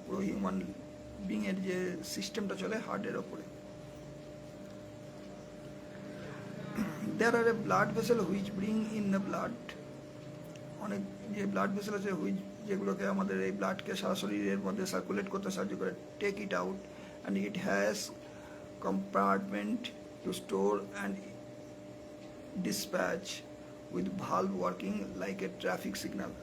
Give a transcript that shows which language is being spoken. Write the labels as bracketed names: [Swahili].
[Bangla] পুরো হিউম্যান বিংয়ের যে সিস্টেমটা চলে হার্টের ওপরে। [English] There are a blood vessel which bring in the blood. [Bangla] অনেক যে ব্লাড ভেসেল আছে যেগুলোকে আমাদের এই ব্লাডকে সারা শরীরের মধ্যে সার্কুলেট করতে সাহায্য করে, [English] Take it out, and it has compartment to store and dispatch with valve working like a traffic signal.